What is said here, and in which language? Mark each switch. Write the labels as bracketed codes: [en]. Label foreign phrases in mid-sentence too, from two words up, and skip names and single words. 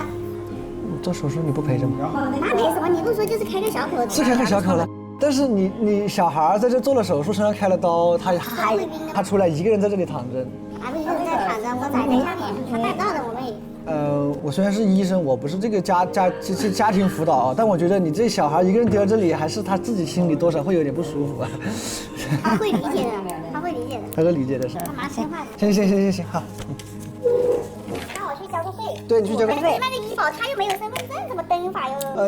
[zh] 做手術你不陪着嗎？那没什么，你不說就是開個小口。是開個小口了，但是你小孩在這做了手術，身上開了刀，他出來一個人在這裡躺着。一個人在躺着，我在下面，他帶到的我妹。我雖然是醫生，我不是這個家庭輔導啊，但我覺得你這小孩一個人丟在這裡，還是他自己心裡多少會有點不舒服啊。他會理解的。他會理解的是。他蠻聽話的。行，好。讓我去交個費。對，你去交個費。那個醫保他又沒有身份證，怎麼登法又？